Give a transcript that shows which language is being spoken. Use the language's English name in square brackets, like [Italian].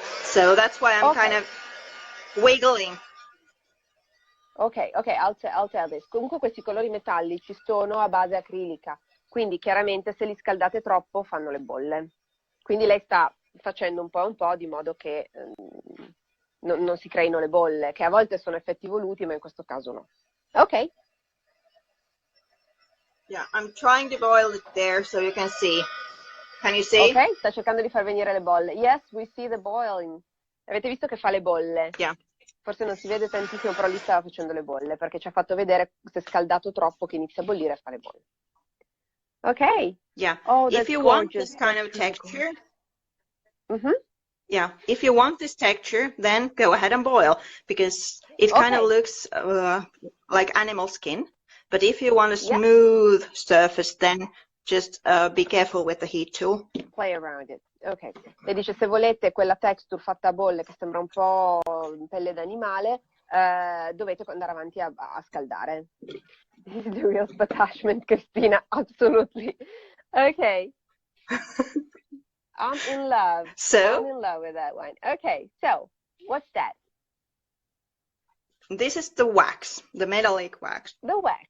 [English] So that's why I'm kind of wiggling. Ok, I'll tell this. [Italian] Comunque questi colori metallici sono a base acrilica, quindi chiaramente se li scaldate troppo fanno le bolle. Quindi lei sta facendo un po' di modo che non si creino le bolle, che a volte sono effetti voluti, ma in questo caso no. Ok. [English] Yeah, I'm trying to boil it there so you can see. Can you see? [Italian] Ok, sta cercando di far venire le bolle. [English] Yes, we see the boiling. [Italian] Avete visto che fa le bolle? [English] Yeah. [Italian] Forse non si vede tantissimo, però lì stava facendo le bolle, perché ci ha fatto vedere se scaldato troppo che inizia a bollire e fa le bolle. [English] Ok. Yeah. Oh, if you want this kind of texture, yeah, if you want this texture, then go ahead and boil, because it kind of looks like animal skin. But if you want a smooth surface, then just be careful with the heat tool. Play around it. Ok. [Italian] E dice, se volete quella texture fatta a bolle che sembra un po' pelle d'animale, dovete andare avanti a scaldare. [English] This is the real attachment, Cristina, absolutely. Ok. I'm in love. So I'm in love with that one. Okay, so what's that? this is the wax, the metallic wax. The wax.